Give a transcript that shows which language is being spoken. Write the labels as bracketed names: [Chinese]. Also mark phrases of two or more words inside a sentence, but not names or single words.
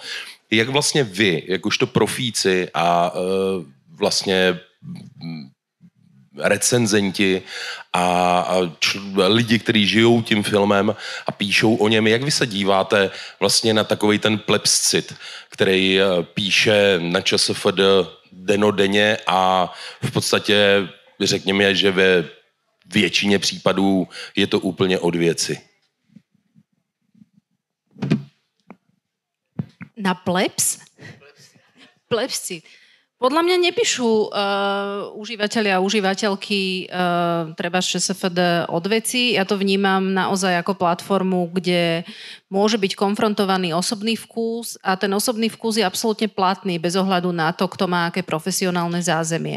[Czech] Jak vlastně vy, jakožto profíci a vlastně recenzenti a lidi, kteří žijou tím filmem a píšou o něm, jak vy se díváte vlastně na takovej ten plebiscit, který píše na ČSFD denodenně a v podstatě řekněme, že ve většině případů je to úplně od věci. Na plebs? Plebscit. [Slovak] Podľa mňa nepíšu užívateľia a užívateľky treba z ČSFD od veci. Ja to vnímam naozaj ako platformu, kde môže byť konfrontovaný osobný vkus a ten osobný vkus je absolútne platný bez ohľadu na to, kto má aké profesionálne zázemie.